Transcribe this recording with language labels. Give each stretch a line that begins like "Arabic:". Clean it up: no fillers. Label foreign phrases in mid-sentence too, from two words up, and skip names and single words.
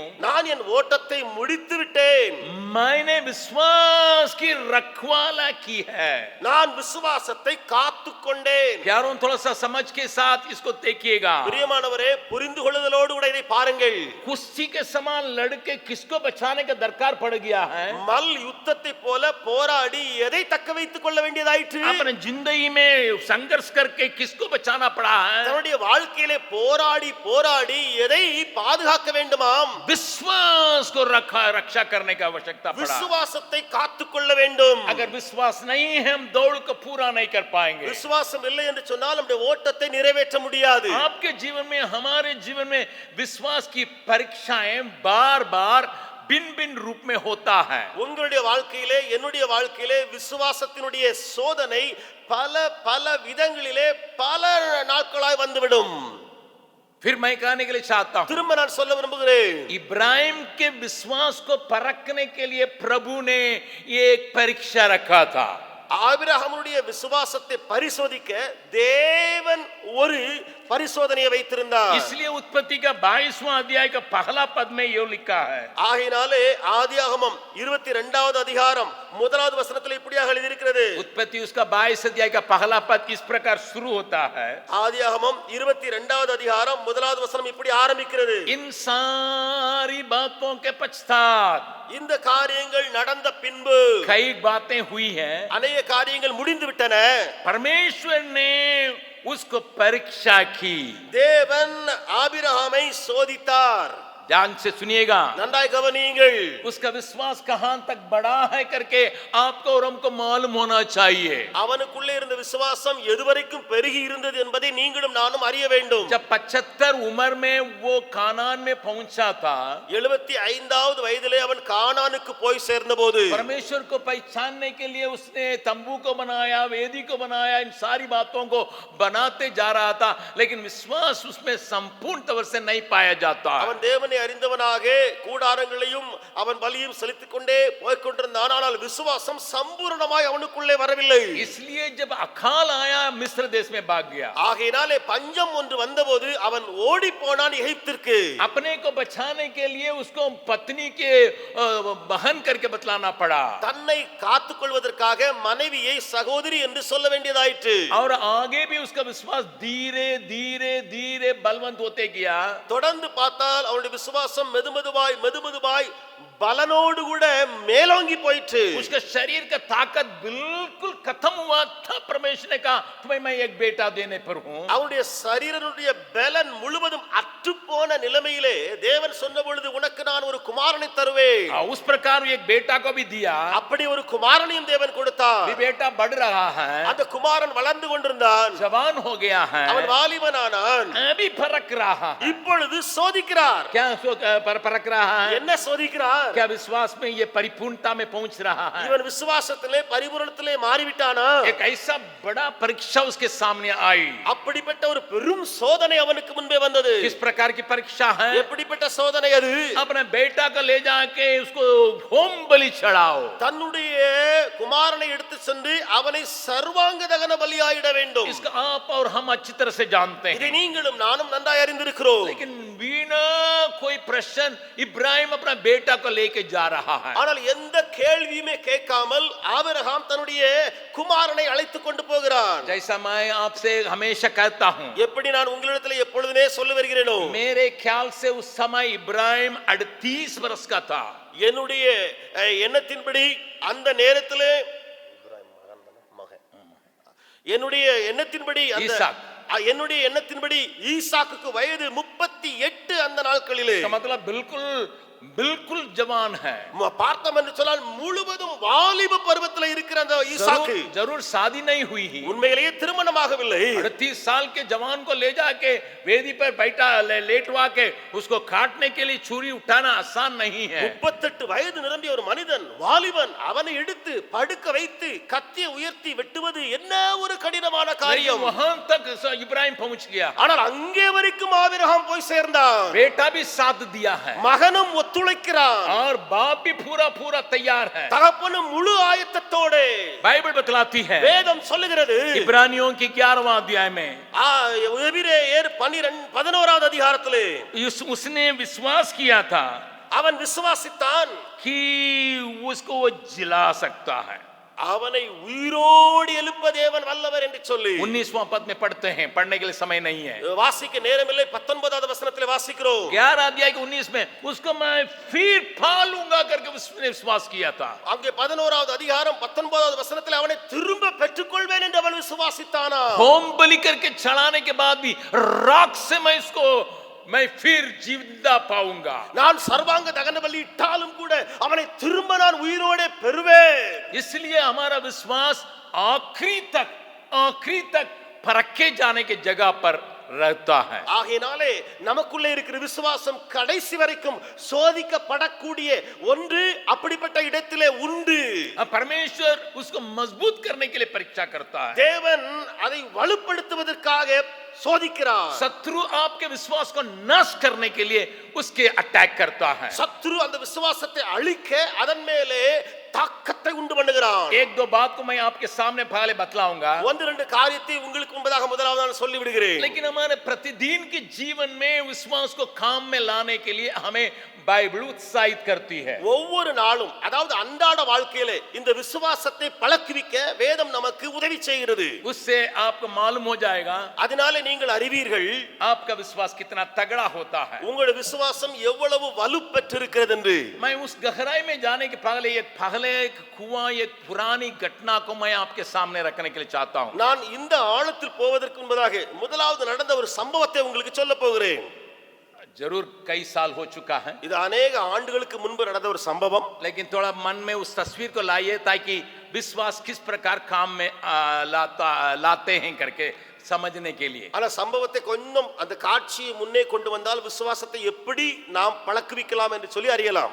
Tamil: நான் என் ஓட்டத்தை முடித்து விட்டேன்,
Hindi: मैंने विश्वास की रखवाला की है।
Tamil: நான் விசுவாசத்தை காத்துக் கொண்டேன்.
Hindi: प्यारों थोड़ा सा समझ के साथ इसको देखिएगा।
Tamil: பிரியமானவரே புரிந்து கொள்ளுதலோடு கூட இதை பாருங்கள்.
Hindi: कुश्ती के समान लड़के किसको बचाने का दरकार पड़ गया है?
Tamil: மல் யுத்தத்தை போல போராடி எதை தக்க வைத்துக் கொள்ள வேண்டியதாயிற்று?
Hindi: अपने जिंदगी में संघर्ष करके किसको बचाना पड़ा है?
Tamil: தன்னுடைய வாழ்க்கையிலே போராடி போராடி எதை பாதுகாக்க வேண்டுமாம்?
Hindi: विश्वास को रक्षा करने की आवश्यकता पड़ा।
Tamil: விசுவாசத்தை காத்துக் கொள்ள வேண்டும்.
Hindi: अगर विश्वास नहीं है हम दौड़ को पूरा नहीं कर पाएंगे।
Tamil: விசுவாசம் இல்லை என்று சொன்னால் நம்முடைய ஓட்டத்தை நிறைவேற்ற முடியாது.
Hindi: आपके जीवन में हमारे जीवन में विश्वास की परीक्षाएं बार बार भिन्न भिन्न रूप में होता है।
Tamil: உங்களுடைய வாழ்க்கையிலே என்னுடைய வாழ்க்கையிலே விசுவாசத்தினுடைய சோதனை பல பல விதங்களிலே பல நாட்களாய் வந்துவிடும்.
Hindi: फिर मैं कहने के लिए चाहता हूं,
Tamil: திரும்ப நான் சொல்ல விரும்புகிறேன்.
Hindi: इब्राहिम के विश्वास को परखने के लिए प्रभु ने एक परीक्षा रखा था।
Tamil: ஆபிரகாமுடைய விசுவாசத்தை பரிசோதிக்க தேவன் ஒரு பரிசோதனையை வைத்திருந்தார்.
Hindi: इसलिए उत्पत्ति का 22वां अध्याय का पहला पद में ये लिखा है।
Tamil: ஆகையினாலே ஆதியாகமம் 22வது அதிகாரம் 1வது வசனத்தில் இப்படியாக எழுதியிருக்கிறது.
Hindi: उत्पत्ति उसका 22 अध्याय का पहला पद इस प्रकार शुरू होता है।
Tamil: ஆதியாகமம் 22வது அதிகாரம் 1வது வசனம் இப்படி ஆரம்பிக்கிறது.
Hindi: इन सारी बातों के पश्चात
Tamil: இந்த காரியங்கள் நடந்த பின்பு
Hindi: कई बातें हुई हैं,
Tamil: अनेक காரியங்கள் முடிந்து விட்டன.
Hindi: परमेश्वर ने उसको परीक्षा की।
Tamil: தேவன் ஆபிரகாமை சோதித்தார்.
Hindi: ध्यान से सुनिएगा,
Tamil: நன்றாய் கவனியுங்கள்.
Hindi: उसका विश्वास कहां तक बढ़ा है करके आपको और हमको मालूम होना चाहिए।
Tamil: அவனுக்குள்ளே இருந்த விசுவாசம் எதுவரைக்கும் பெருகி இருந்தது என்பதை நீங்களும் நானும் அறிய வேண்டும்.
Hindi: जब 75 उम्र में वो कानान में पहुंचा था,
Tamil: 75வது வயதிலே அவன் கானானுக்கு போய் சேர்ந்தபோது
Hindi: परमेश्वर को पहचानने के लिए उसने तंबू को बनाया, वेदी को बनाया, इन सारी बातों को बनाते जा रहा था, लेकिन विश्वास उसमें संपूर्ण तौर से नहीं पाया जाता।
Tamil: அவன் தேவனை அறிந்தவனாக கூடாரங்களையும் அவன் பலியும் செலுத்திக் கொண்டே போய்க் கொண்டிருந்தான். ஆனால் விசுவாசம் சம்பூர்ணமாய் அவனுக்குள்ளே வரவில்லை.
Hindi: इसलिए जब अकाल आया मिस्र देश में भाग गया।
Tamil: ஆகையினாலே பஞ்சம் ஒன்று வந்தபோது அவன் ஓடி போனான் எகிப்திற்கு.
Hindi: अपने को बचाने के लिए उसको पत्नी के बहन करके बतलाना पड़ा,
Tamil: தன்னை காத்துக் கொள்வதற்காக மனைவியை சகோதரி என்று சொல்ல வேண்டியதாயிற்று.
Hindi: और आगे भी उसका विश्वास धीरे धीरे धीरे बलवंत होते गया।
Tamil: தொடர்ந்து பார்த்தால் அவனுடைய விசுவாசம் மெதுமெதுவாய் பலனோடு கூட மேலோங்கி போயிற்று.
Hindi: उसका शरीर का ताकत बिल्कुल खत्म हुआ था। परमेश्वर ने कहा तुम्हें मैं एक बेटा देने पर हूं।
Tamil: அவனுடைய சரீரனுடைய பலன் முழுவதும் அற்று போன நிலைமையிலே தேவன் சொன்ன பொழுது உனக்கு நான் ஒரு குமாரனை தருவேன்.
Hindi: उस प्रकार एक बेटा को भी दिया।
Tamil: அப்படி ஒரு குமாரனையும் தேவன் கொடுத்தார்.
Hindi: भी बेटा बढ़ रहा है,
Tamil: அந்த குமாரன் வளர்ந்து கொண்டிருந்தான்.
Hindi: जवान हो गया है,
Tamil: அவன் வாலிபனானான்.
Hindi: अभी परख रहा है।
Tamil: இப்பொழுது சோதிக்கிறார்.
Hindi: क्या परख रहा है?
Tamil: என்ன சோதிக்கிறார்?
Hindi: क्या विश्वास में ये परिपूर्णता में पहुंच रहा है?
Tamil: இவன் விசுவாசத்திலே பரிபூரணத்திலே மாறிவிட்டானா?
Hindi: एक ऐसा बड़ा परीक्षा उसके सामने आई।
Tamil: அப்படிப்பட்ட ஒரு பெரும் சோதனை அவனுக்கு முன்பே வந்தது.
Hindi: किस प्रकार की परीक्षा है?
Tamil: எப்படிப்பட்ட சோதனை அது?
Hindi: अपने बेटा को ले जाके उसको होम बलि चढ़ाओ।
Tamil: தன்னுடைய குமாரனை எடுத்து சென்று அவனை சர்வாங்க தகன பலியாயிட வேண்டும்.
Hindi: इसका आप और हम अच्छी तरह से जानते हैं,
Tamil: இதை நீங்களும் நானும் நன்றாய் அறிந்திருக்கிறோம்.
Hindi: लेकिन बिना कोई प्रश्न इब्राहिम अपना बेटा को लेके जा रहा है।
Tamil: ஆனால் எந்த கேள்வியுமே கேட்காமல் ஆபிரகாம் தன்னுடைய குமாரனை அழைத்து கொண்டு போகிறான்.
Hindi: जैसा मैं आपसे हमेशा कहता हूं,
Tamil: எப்படி நான் உங்களிடத்தில் எப்பொழுதுமே சொல்லி வருகிறேனோ,
Hindi: मेरे ख्याल से उस समय इब्राहिम 38 वर्ष का था।
Tamil: என்னுடைய எண்ணத்தின்படி அந்த நேரத்திலே என்னுடைய எண்ணத்தின்படி என்னுடைய எண்ணத்தின்படி ஈசாக்குக்கு வயது 38 அந்த நாட்களிலே.
Hindi: इसका मतलब बिल्कुल बिल्कुल जवान है।
Tamil: பார்த்தோம் என்று சொன்னால் முழுவதும் வாலிப பருவத்தில் இருக்கிற அந்த ஈசாக்கு
Hindi: जरूर शादी नहीं हुई ही,
Tamil: உண்மையிலேயே திருமணமாகவில்லை.
Hindi: 38 साल के जवान को ले जाके वेदी पर बैठा लेटवा के उसको काटने के लिए छुरी उठाना आसान नहीं है।
Tamil: 38 வயது நிரம்பிய ஒரு மனிதன், வாலிபன், அவனை எடுத்து படுக்க வைத்து கத்தியை உயர்த்தி வெட்டுவது என்ன ஒரு கடினமான காரியம்.
Hindi: वहां तक इब्राहिम पहुंच गया,
Tamil: ஆனால் அங்கே வரைக்கும் ஆபிரகாம் போய் சேர்ந்தான்.
Hindi: बेटा भी साथ दिया है
Tamil: மகனும் ஒத்துழைக்கிறான்
Hindi: और बाप भी पूरा पूरा तैयार है।
Tamil: தகப்பனும் முழு ஆயத்தத்தோடு.
Hindi: बाइबल बतलाती है,
Tamil: வேதம் சொல்லுகிறது
Hindi: इब्रानियों की 11वां अध्याय में,
Tamil: எபிரெயர் 11வது அதிகாரத்திலே,
Hindi: उसने विश्वास किया था
Tamil: அவன் விசுவாசித்தான்
Hindi: कि उसको वो जिला सकता है।
Tamil: அவனை உயிரோடு எழுப்ப தேவன் வல்லவர் என்று சொல்லி
Hindi: 19वां पद में पढ़ते हैं, पढ़ने के लिए समय नहीं है,
Tamil: வாசிக்க நேரமில்லை. 19வது வசனத்திலே வாசிக்கிறோம்.
Hindi: 11 अध्याय के 19 में उसको मैं फिर पालूंगा करके उसने विश्वास किया था।
Tamil: அங்கே 11வது அதிகாரம் 19வது வசனத்திலே அவனை திரும்ப பெற்றுக்கொள்வேன் என்று அவன் விசுவாசித்தானா.
Hindi: होम बलि करके चढ़ाने के बाद भी राख से मैं फिर जिंदा पाऊंगा।
Tamil: நான் சர்வாங்க தகன பலி இட்டாலும் கூட அவனை திரும்ப நான் உயிரோடு பெறுவேன்.
Hindi: इसलिए हमारा विश्वास आखिरी तक परखे जाने के जगह पर रहता है।
Tamil: ஆகையினாலே நமக்குள்ளே இருக்கிற விசுவாசம் கடைசி வரைக்கும் சோதிக்கப்படக்கூடிய ஒன்று அப்படிப்பட்ட இடத்திலே உண்டு.
Hindi: परमेश्वर उसको मजबूत करने के लिए परीक्षा करता है।
Tamil: தேவன் அதை வலுப்படுத்துவதற்காக சோதிக்கிறார்.
Hindi: शत्रु आपके विश्वास को नष्ट करने के लिए उसके अटैक करता है।
Tamil: சத்ரு அந்த விசுவாசத்தை அழிக்க அதன் மேலே தாக்கத்தை உண்டு பண்ணுகிறான்.
Hindi: एक दो बात को मैं आपके सामने पहले बतलाऊंगा,
Tamil: ஒன்று ரெண்டு காரியத்தை உங்களுக்கு முன்பதாக முதலாவது நான் சொல்லி விடுகிறேன்.
Hindi: लेकिन हमारे प्रतिदिन के जीवन में विश्वास को काम में लाने के लिए हमें बाइबल उत्साहित करती है।
Tamil: ஒவ்வொரு நாளும், அதாவது அன்றாட வாழ்க்கையிலே இந்த விசுவாசத்தை பழக்குவிக்க வேதம் நமக்கு உதவி செய்கிறது.
Hindi: उससे आपको मालूम हो जाएगा
Tamil: அதனாலே நீங்கள் அறிவீர்கள்
Hindi: आपका विश्वास कितना तगड़ा होता है।
Tamil: உங்களுடைய விசுவாசம் எவ்வளவு வலுப்பெற்றிருக்கிறது என்று.
Hindi: मैं उस गहराई में जाने के पहले एक कुआं, एक पुरानी घटना को मैं आपके सामने रखने के लिए चाहता हूं।
Tamil: நான் இந்த ஆழத்தில் போவதற்கு முன்பதாக முதலாவது நடந்த ஒரு சம்பவத்தை உங்களுக்கு சொல்ல போகிறேன்.
Hindi: जरूर कई साल हो चुका है,
Tamil: இது अनेक ஆண்டுகளுக்கு முன்பு நடந்த ஒரு சம்பவம்.
Hindi: लेकिन थोड़ा मन में उस तस्वीर को लाइए ताकि विश्वास किस प्रकार काम में लाते हैं करके समझने के लिए.
Tamil: ஆனா சம்பவத்தை கொஞ்சம் அந்த காட்சியை முன்னே கொண்டு வந்தால் விசுவாசத்தை எப்படி நாம் பழக்குவிக்கலாம் என்று சொல்லி அறியலாம்.